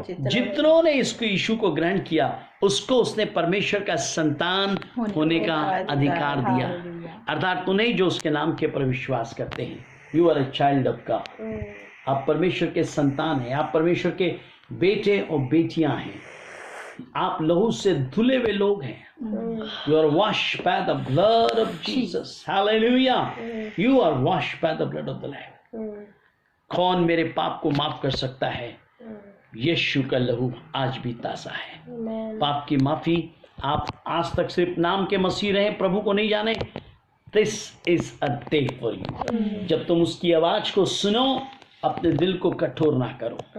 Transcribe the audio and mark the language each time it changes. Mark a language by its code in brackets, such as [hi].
[hi] जितनों ने इसको यीशु को ग्रहण किया, उसको उसने परमेश्वर का संतान होने का अधिकार दिया। अर्थात तो नहीं जो उसके नाम के पर विश्वास करते हैं। [en] You are a child of God. [hi] आप परमेश्वर के संतान हैं, आप परमेश्वर के बेटे और बेटियां हैं। आप लहू से धुले हुए लोग हैं। [en] You are washed by the blood of Jesus. Hallelujah. You are washed by the blood of the Lamb. [hi] कौन मेरे पाप को माफ कर सकता है? यीशु का लहू आज भी ताज़ा है। पाप की माफी। आप आज तक सिर्फ नाम के मसीह रहे, प्रभु को नहीं जाने, [en] This is a day for you. [hi] जब तुम उसकी आवाज को सुनो, अपने दिल को कठोर ना करो।